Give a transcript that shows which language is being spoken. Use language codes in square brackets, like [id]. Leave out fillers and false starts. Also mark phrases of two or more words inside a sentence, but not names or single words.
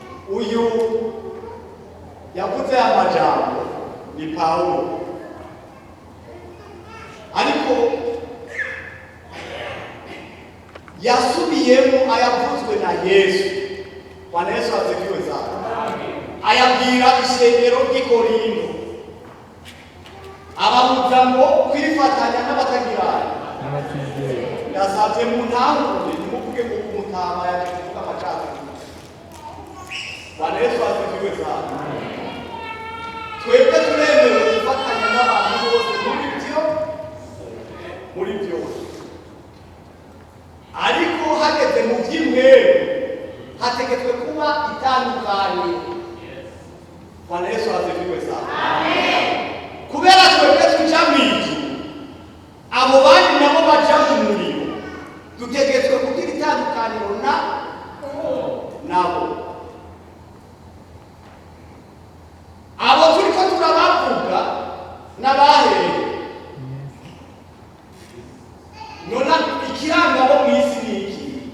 [rn] uyu yavuze amajambo ni Pawulo, ariko yasubiyemo ayavuzwe na Yesu. [sw] Bwana Yesu asifiwe sana. [rn] Ayabwira ishengero ry'i Korinto, ababuza ngo kwifatanya n'abatagirana. Ndasabye mu ntangure ntimuvuge ngo umutama yavuga amacakubiri. [sw] Bwana Yesu asifiwe sana. [rn] Twebwe turemewe gufatanya n'abantu bose muri byose, ariko hageze mu by'imwero hategetswe kuba itandukanye. [sw] Bwana Yesu asifiwe sana. [rn] Kubera twebwe tuja mw'ijuru, abo bandi nabo baja mu muriro, dutegetswe kugira itandukaniro nabo. Abo turiko turabavuga n'abahereye, nona ikiranga bo mw'isi n'iki?